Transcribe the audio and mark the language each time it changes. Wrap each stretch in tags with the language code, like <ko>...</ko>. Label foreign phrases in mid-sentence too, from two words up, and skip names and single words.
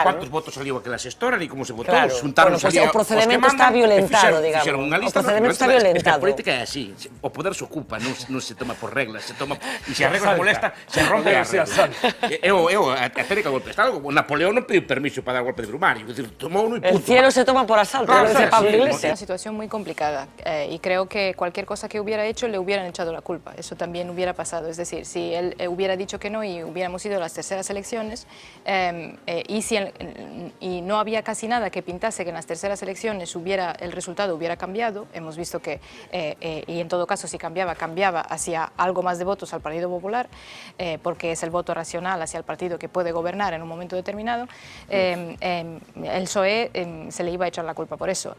<gl>Cuántos votos saliu aquela xestora, ni como se votou, Claro,</gl> <es>bueno, pues</es> <gl>o procedimento está violentado, digamos. O procedimento está violentado. A política é así, o poder se ocupa, non se toma por reglas, se toma, e se a regla molesta, se rompe a regla. A técnica golpe de Estado, Napoleón non pediu permiso para dar golpe de brumario, é dicir, tomou uno e</gl> <es>El cielo se toma por asalto, lo dice Pablo Iglesias. Es una situación muy complicada y creo que cualquier cosa que hubiera hecho le hubieran echado la culpa. Eso también hubiera pasado. Es decir, si él hubiera dicho que no y hubiéramos ido a las terceras elecciones y no había casi nada que pintase que en las terceras elecciones el resultado hubiera cambiado, hemos visto que, y en todo caso si cambiaba hacia algo más de votos al Partido Popular, porque es el voto racional hacia el partido que puede gobernar en un momento determinado, el PSOE se le iba a echar la culpa por eso.</es>